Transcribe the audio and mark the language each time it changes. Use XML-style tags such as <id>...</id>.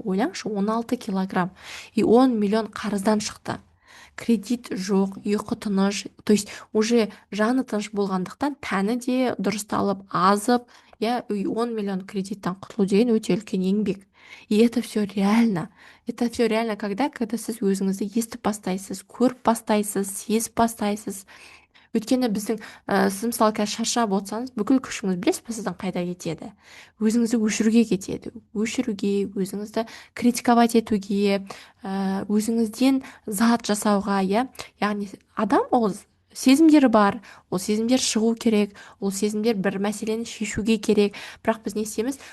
<kk>Ойлаңызшы, 16 килограмм. И 10 миллион қарыздан шықты. Кредит жоқ, ұйқы тыныш,</kk> <ru>то есть уже</ru> <kk>жаны тыныш болғандықтан тәні де дұрысталып, азып, иә, 10 миллион кредиттен құтылу деген өте үлкен еңбек.</kk> <ru>И это все реально. Это все реально, когда</ru> <kk>сіз өзіңізді естіп бастайсыз, көріп бастайсыз, сезіп бастайсыз. Өйткені біздің сіз мысалы қазір шаршап отырсаңыз, бүкіл күшіңіз білесіз ба сіздің қайда кетеді? Өзіңізді өшіруге кетеді. Өшіруге, өзіңізді</kk> <ru>критиковать</ru> <kk>етуге, өзіңізден зат жасауға, иә. Яғни адам ол сезімдері бар, ол сезімдер шығу керек, ол сезімдер бір мәселені шешуге керек. Бірақ біз не істейміз?</kk>